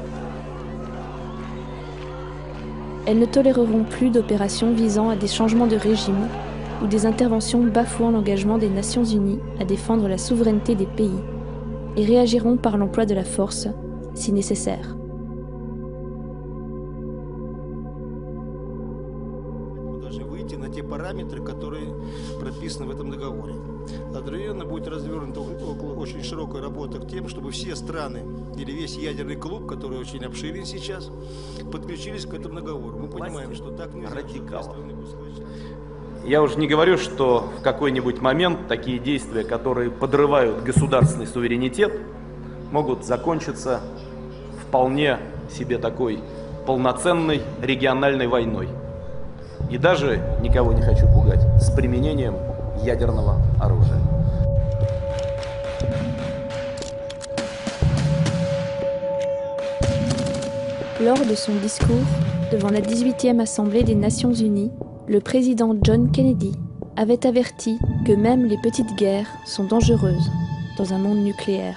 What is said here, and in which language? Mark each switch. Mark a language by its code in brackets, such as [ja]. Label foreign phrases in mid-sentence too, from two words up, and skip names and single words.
[fr] Elles ne toléreront plus d'opérations visant à des changements de régime ou des interventions bafouant l'engagement des Nations Unies à défendre la souveraineté des pays et réagiront par l'emploi de la force si nécessaire. [ru] Параметры, которые прописаны в этом договоре. Одновременно будет развернута очень широкая работа к тем, чтобы все страны или весь ядерный клуб, который очень обширен сейчас, подключились к этому договору. Мы понимаем, что так нельзя. Я уже не говорю, что в какой-нибудь момент такие действия, которые подрывают государственный суверенитет, могут закончиться вполне себе такой полноценной региональной войной. И даже, никого не хочу пугать, с применением ядерного оружия. [fr] Lors de son discours devant la 18e Assemblée des Nations Unies, le président John Kennedy avait averti que même les petites guerres sont dangereuses dans un monde nucléaire.